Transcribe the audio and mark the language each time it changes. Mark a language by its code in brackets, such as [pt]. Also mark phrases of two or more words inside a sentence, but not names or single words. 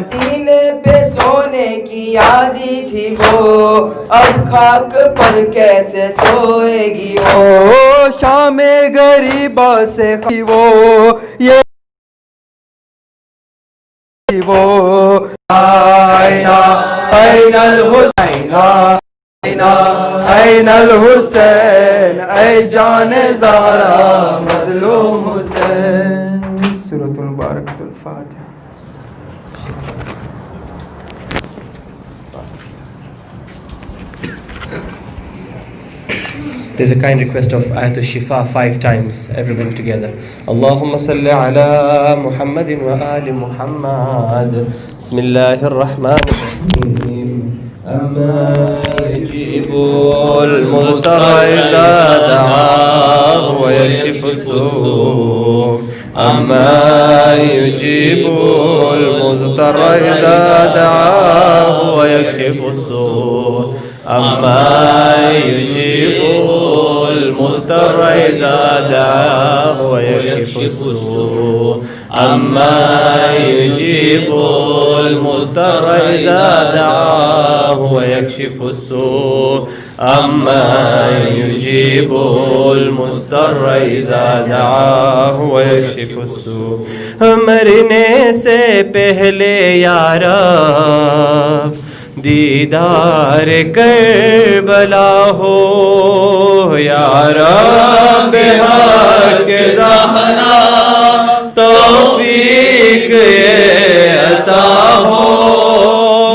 [ur] سینے پہ سونے کی یادی تھی وہ، اب خاک پر کیسے سوئے گی او شام غریبہ سے وہ یہ وہ [ar] این الحسین، این الحسین، [ur] اے جان زہرا مظلوم حسین. [ar] سورۃ المبارکۃ الفاتحہ. [en] There's a kind request of Ayatul Shifa 5 times, everyone together. [ar] اللهم صل على محمد وآل محمد. بسم الله الرحمن الرحيم. أما يجيب المضطر إذا دعاه ويكشف السوء'. أما يجيب المضطر إذا دعاه ويكشف السوء'. أما يجيب المضطر إذا دعاه ويكشف السوء. أما يجيب المضطر إذا دعاه ويكشف السوء. أما يجيب المضطر إذا دعاه ويكشف السوء. [ur] مرنے سے پہلے یا رب دیدار کربلا ہو، یا رب حق زہرا توفیق عطا ہو.